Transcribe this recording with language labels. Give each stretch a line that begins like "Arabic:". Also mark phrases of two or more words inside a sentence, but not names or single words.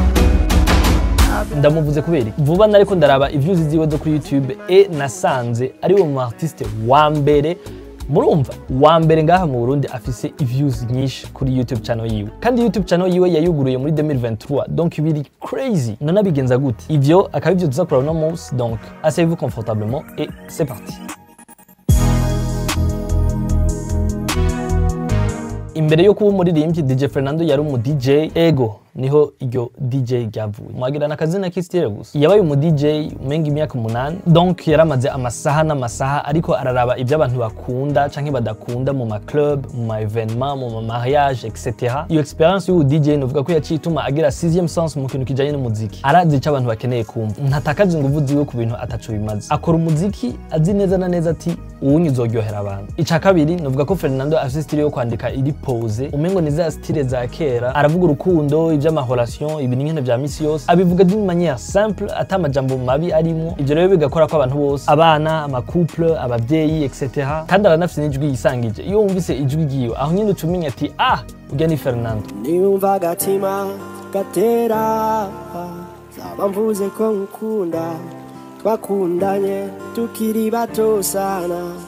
Rundi: Ndamuvuze kubera vuba nariko ndaraba iviews ziwe zo kuri YouTube nasanze ari wo mu artiste wa mbere murumva wa mbere ngaha mu Burundi afise iviews nyinshi kuri YouTube channel yiwe, kandi YouTube channel yiwe yayuguruye muri 2023, donc biri crazy. None abigenza gute? Ivyo akabivyo tuzakora no munsi,
French: donc asseyez-vous confortablement et c'est parti.
Rundi: Imbere yo kuba umuririmbyi DJ Fernando yari umu DJ ego niho iryo DJ ryavuye. Mwagira nakazina k'istire gusa. Yabaye umu DJ umenga imyaka 8, donc yaramaze amasaha n'amasaha ariko araraba ibyo abantu bakunda canke badakunda mu ma club, mu ma evenement, mu ma mariage etc. Iyo experience y'u DJ novuga ko yacituma agira 6e sens mu kintu kijanye n'umuziki. Arazi ico abantu bakeneye kumva. Ntatakaje nguvu ziwe ku bintu ataco bimaze. Akora umuziki azi neza na neza ati uwunyi uzoryohera abantu. Ica kabiri novuga ko Fernando afise style yo kwandika iri pose. Umengo ni za style za kera. Aravuga urukundo vy'amahoration, ibintu nkene vya misi yose abivuga
French: d'une manière simple,
Rundi: atamajambo mabi arimo. Ivyo rero bigakora ko abantu bose, abana, ama couple, abavyeyi etc. Kandi aranafise n'ijwi yisangije. Iyo wumvise ijwi giyo aho nyine ucumenya ati urya ni Fernando. Niumva gatima gatera, zaba mvuze ko nkunda, twakundanye tukiri bato sana.